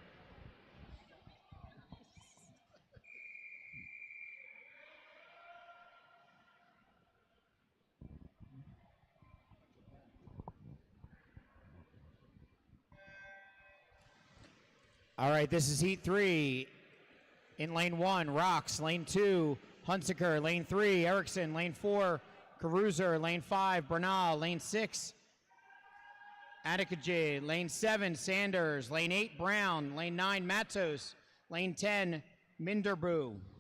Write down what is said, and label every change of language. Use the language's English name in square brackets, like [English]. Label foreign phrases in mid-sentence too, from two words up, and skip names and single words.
[English] All right, this is heat 3. In lane 1, Rocks. Lane 2, Hunsaker. Lane 3, Erickson. Lane 4, Caruser. Lane 5, Bernal. Lane 6, Adikaji. Lane 7, Sanders. Lane 8, Brown. Lane 9, Matos. Lane 10, Minderbu.